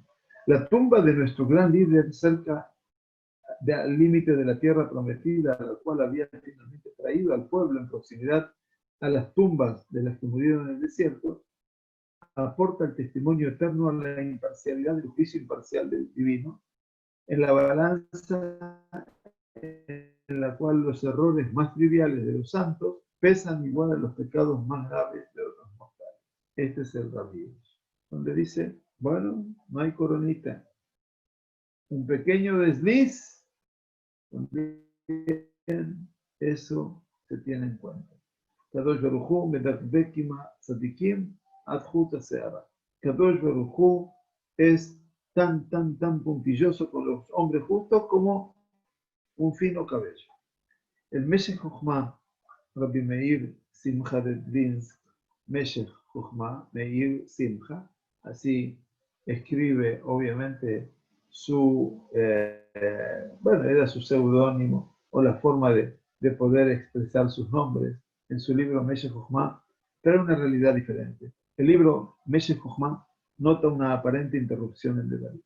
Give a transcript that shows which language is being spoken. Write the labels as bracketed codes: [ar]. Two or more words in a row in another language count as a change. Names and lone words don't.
[es] La tumba de nuestro gran líder cerca al límite de la tierra prometida, a la cual había finalmente traído al pueblo en proximidad a las tumbas de las que murieron en el desierto, aporta el testimonio eterno a la imparcialidad del juicio imparcial del divino, en la balanza en la cual los errores más triviales de los santos pesan igual a los pecados más graves de otros mortales. Este es el Rav Hirsch, donde dice, bueno, no hay coronita. Un pequeño desliz, también eso se tiene en cuenta. [he] קדוש ברוך הוא מדקדק עם צדיקים עד חוט השערה. קדוש ברוך הוא [es] es tan puntilloso con los hombres justos como un fino cabello. El Meshech Chochmah, Rabbi Meir Simcha de Dvinsk, Meshech Chochmah, Meir Simcha, así escribe obviamente era su seudónimo o la forma de poder expresar sus nombres en su libro Meshech Chochmah, trae una realidad diferente. El libro Meshech Chochmah nota una aparente interrupción en el debate.